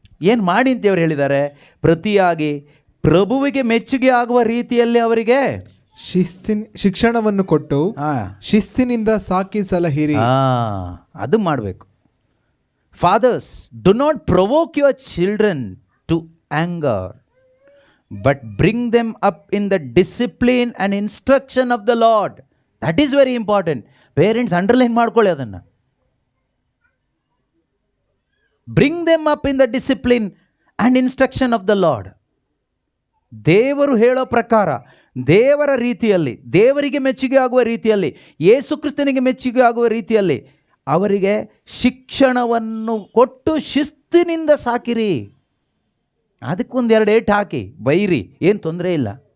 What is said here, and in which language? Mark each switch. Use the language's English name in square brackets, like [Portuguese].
[Kannada] ಏನು ಮಾಡಿ ಅಂತ ಅವ್ರು ಹೇಳಿದ್ದಾರೆ? ಪ್ರತಿಯಾಗಿ ಪ್ರಭುವಿಗೆ ಮೆಚ್ಚುಗೆ ಆಗುವ ರೀತಿಯಲ್ಲಿ ಅವರಿಗೆ ಶಿಕ್ಷಣವನ್ನು ಕೊಟ್ಟು ಶಿಸ್ತಿನಿಂದ ಸಾಕಿ ಸಲಹಿರಿ. ಅದು ಮಾಡಬೇಕು. [English] Fathers, do not provoke your children to anger, but bring them up in the discipline and instruction of the Lord. That is very important. [Kannada] Parents underline ಮಾಡ್ಕೊಳ್ಳಿ ಅದನ್ನು. [English] Bring them up in the discipline and instruction of the Lord. [Kannada] ದೇವರು ಹೇಳೋ ಪ್ರಕಾರ, ದೇವರ ರೀತಿಯಲ್ಲಿ, ದೇವರಿಗೆ ಮೆಚ್ಚುಗೆ ಆಗುವ ರೀತಿಯಲ್ಲಿ, ಯೇಸು ಕ್ರಿಸ್ತನಿಗೆ ಮೆಚ್ಚುಗೆ ಆಗುವ ರೀತಿಯಲ್ಲಿ ಅವರಿಗೆ ಶಿಕ್ಷಣವನ್ನು ಕೊಟ್ಟು ಶಿಸ್ತಿನಿಂದ ಸಾಕಿರಿ. ಅದಕ್ಕೊಂದು 2 ಏಟು ಹಾಕಿ ಬೈರಿ, ಏನು ತೊಂದರೆ ಇಲ್ಲ.